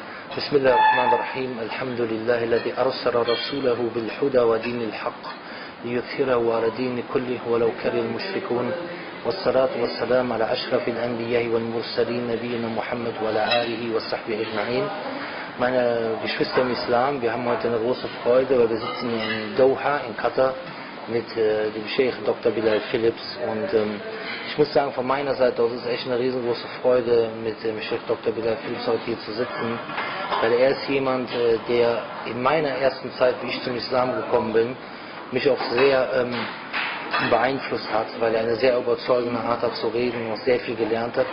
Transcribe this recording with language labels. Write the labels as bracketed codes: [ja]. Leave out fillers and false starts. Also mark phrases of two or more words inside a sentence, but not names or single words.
[ar] بسم الله الرحمن الرحيم الحمد لله الذي أرسل رسوله بالهدى ودين الحق ليظهره على دين كله ولو كره المشركون والصلاة والسلام على أشرف الأنبياء والمرسلين نبينا Muhammad وعلى آله وصحبه أجمعين. [de] Meine Geschwister im Islam, wir haben heute eine große Freude, weil wir sitzen in Doha, in Qatar, mit dem Sheikh Dr. Bilal und ich muss sagen, von meiner Seite aus ist es echt eine riesengroße Freude, mit dem Sheikh Dr. Bilal heute hier zu sitzen, weil er ist jemand, der in meiner ersten Zeit, wie ich zum Islam gekommen bin, mich auch sehr beeinflusst hat, weil er eine sehr überzeugende Art hat zu reden und auch sehr viel gelernt hat.